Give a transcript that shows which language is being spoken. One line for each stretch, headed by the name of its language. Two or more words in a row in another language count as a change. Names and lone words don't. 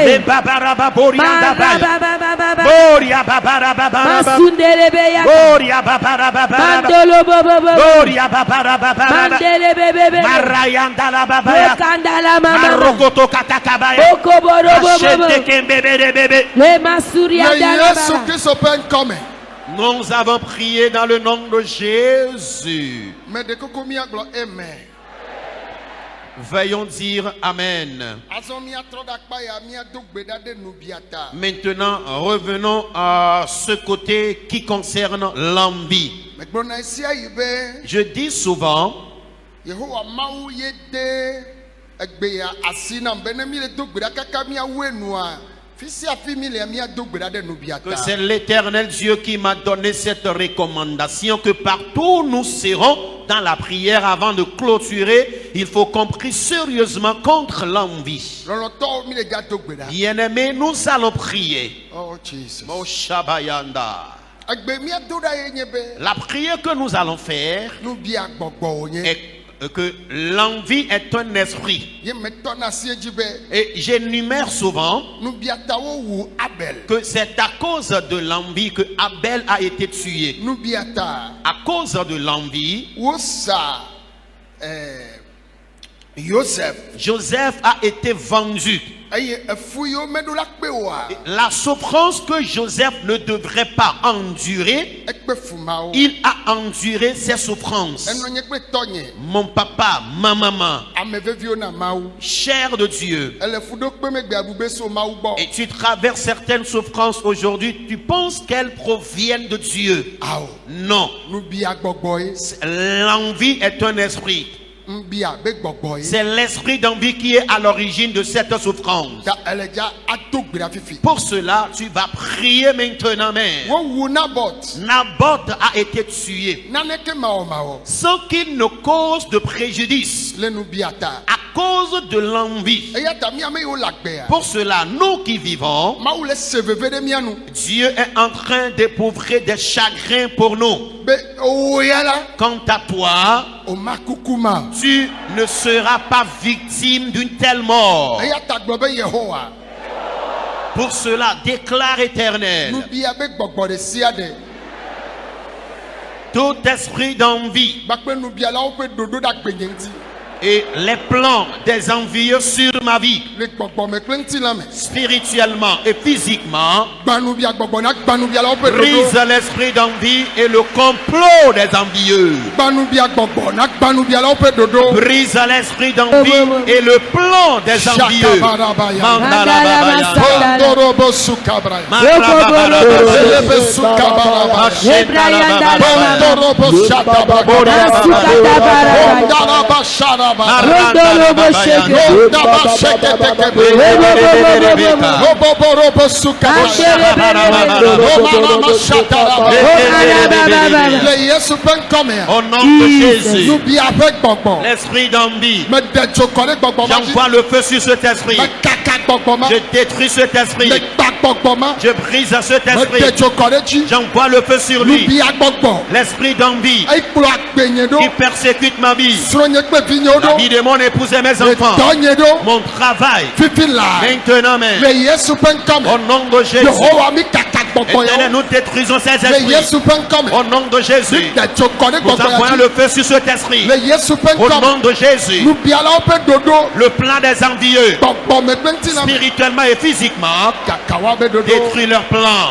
Ewe: Lebabarababoriandabaya. Babababababa. Boria babarabababa. Masundelebe ya. Boria babarabababa. Mandolo bobobo. Boria babarabababa. Mandelebebebe. Marayandalababaya. Rokandala mama. Marokoto katakabaya. Okoboro bobobo. Achete kembebebebe. Le masuria Le Yesu dalababa. Kristo ƒe ŋkɔ me.
French: Nous avons prié dans le nom de Jésus.
Ewe: Me ɖekoko míagblɔ amen.
French: Veuillons dire Amen.
Ewe: Azɔ míatrɔ ɖe akpa ya míado gbe ɖa ɖe nubia ta.
French: Maintenant, revenons à ce côté qui concerne l'envie.
Ewe: Megblɔna esia yi be
French: Je dis souvent,
Ewe: Yehowa Mawu ye de egbe ya asi nam be ne mi le do gbe ɖa kaka míawoe nua. Fi sia fi mi le míado gbe ɖa ɖe nubia que ta.
French: c'est l'Éternel Dieu qui m'a donné cette recommandation que partout où nous serons dans la prière avant de clôturer, il faut qu'on prie sérieusement contre l'envie.
Ewe: Lɔlɔtɔwo mi le dza do gbe ɖa.
French: Bien-aimés, nous allons prier.
English: Oh Jesus. Mo Shabayanda.
Ewe: Egbe míado ɖa ye nye be
French: La prière que nous allons faire
Ewe: nubia gbɔgbɔwo nye.
French: est que l'envie est un esprit.
Ewe: Ye metɔ na asi dzi be
French: Et j'énumère souvent
Ewe: nubiatawo wu Abel.
French: que c'est à cause de l'envie que Abel a été tué.
Ewe: Nubiata
French: À cause de l'envie,
Ewe: wosa Joseph.
French: Joseph a été vendu.
Ewe: Eye efu yiwo meɖo la kpe oa.
French: La souffrance que Joseph ne devrait pas endurer,
Ewe: Ekpe fumawo.
French: il a enduré ces souffrances.
Ewe: Enɔ nye kpe tɔnye.
French: Mon papa, ma maman,
Ewe: Ame veviwo na Mawu.
French: cher de Dieu,
Ewe: Ele fuɖokpe megbe abube so Mawu gbɔ.
French: et tu traverses certaines souffrances aujourd'hui, tu penses qu'elles proviennent de Dieu.
Ewe: Awo.
French: Non.
Ewe: Nubia gbɔgbɔ ye.
French: L'envie est un esprit.
Ewe: Nubia be gbɔgbɔ ye.
French: C'est l'esprit d'envie qui est à l'origine de cette souffrance.
Ewe: Ta ele dza ado gbe ɖa fifi.
French: Pour cela, tu vas prier maintenant même.
Ewe: Wowu Naboth.
French: Naboth a été tué
Ewe: Naneke mawɔmawɔ.
French: sans qu'il ne cause de préjudice
Ewe: Le nubiata.
French: à cause de l'envie.
Ewe: Eya ta miame yiwo le agbea.
French: Pour cela, nous qui vivons,
Ewe: Mawu le se veve ɖe mía nu.
French: Dieu est en train d'éprouver des chagrins pour nous.
Ewe: Be oya la.
French: Quant à toi,
Ewe: O ma kuku ma.
French: tu ne seras pas victime d'une telle mort.
Ewe: Eya ta gblɔ be Yehowa.
French: Pour cela, déclare éternel,
Ewe: Nubia be gbɔgbɔ ɖe sia ɖe.
French: tout esprit d'envie
Ewe: Gbakpe nubialawo ƒe ɖoɖo ɖe agbenye ŋuti.
French: Et les plans des envieux sur ma vie,
Ewe: le gbɔgbɔme kple ŋutilã me.
French: spirituellement et physiquement,
Ewe: Gbanubia gbɔgbɔ na gbanubia la woƒe brise ɖoɖo.
French: l'esprit d'envie et le complot des envieux.
Ewe: Gbanubia gbɔgbɔ na gbanubia la woƒe ɖoɖo.
French: Brise l'esprit d'envie et le plan des envieux. Shakabarabaya. Mandalababaya. Bondorobo sukabraya. Makrababarababa. Elebe sukabarabaya. Mashendalabababa. Bondorobo shakabarabaya. Bondaraba sharabaya. Marandalababaya. Bondaba sheketekebe. Rebeka. Roboborobo sukabraya. Romanama shatarabaya.
Ewe: Le Yesu ƒe ŋkɔme.
French: Au nom de Jésus,
Ewe: Nubia ƒe gbɔgbɔ.
French: l'esprit d'envie,
Ewe: Me de dzokɔ ɖe gbɔgbɔ ma dzi.
French: j'envoie le feu sur cet esprit.
Ewe: Me kaka gbɔgbɔ ma.
French: Je détruis cet esprit.
Ewe: Me gba gbɔgbɔ ma.
French: Je brise cet
Ewe: Me de esprit. dzokɔ ɖe dzi.
French: J'envoie le feu sur lui.
Ewe: Nubia gbɔgbɔ.
French: L'esprit d'envie
Ewe: Ekplɔ agbenye qui ɖo.
French: persécute ma vie.
Ewe: Srɔ̃nye kple vinyewo La ɖo.
French: vie de mon épouse et mes enfants.
Ewe: Dɔnye ɖo.
French: Mon travail.
Ewe: Fifi la.
French: Maintenant même.
Ewe: Le Yesu ƒe ŋkɔme.
French: Au nom de Jésus.
Ewe: Yehowa mi kaka gbɔgbɔ Éternel, yawo.
French: nous détruisons ces
Ewe: Le esprits. Yesu ƒe ŋkɔme.
French: Au nom de Jésus.
Ewe: Mi de dzokɔ ɖe Nous gbɔgbɔ envoyons ya dzi. le
French: feu sur cet esprit.
Ewe: Le Yesu ƒe Au ŋkɔme.
French: nom de Jésus.
Ewe: Nubialawo ƒe ɖoɖo.
French: Le plan des envieux,
Ewe: Gbɔgbɔme kple ŋutilã me.
French: spirituellement et physiquement,
Ewe: Kakawa be ɖoɖo.
French: détruis leurs plans.